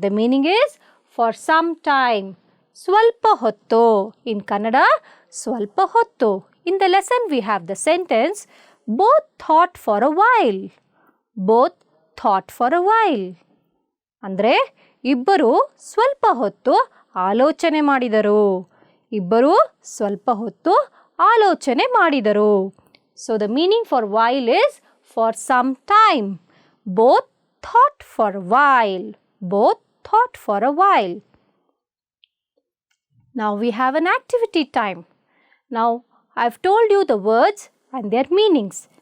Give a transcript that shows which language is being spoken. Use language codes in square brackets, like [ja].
[en] The meaning is for some time. [kn] ಸ್ವಲ್ಪ ಹೊತ್ತು. [en] In Kannada, [kn] ಸ್ವಲ್ಪ ಹೊತ್ತು. [en] In the lesson we have the sentence both thought for a while. Both thought for a while. [kn] ಅಂದರೆ ಇಬ್ಬರು ಸ್ವಲ್ಪ ಹೊತ್ತು ಆಲೋಚನೆ ಮಾಡಿದರು. ಇಬ್ಬರು ಸ್ವಲ್ಪ ಹೊತ್ತು ಆಲೋಚನೆ ಮಾಡಿದರು. [en] So the meaning for while is for some time. Both thought for a while. Both thought for a while. Now we have an activity time. Now I've told you the words and their meanings.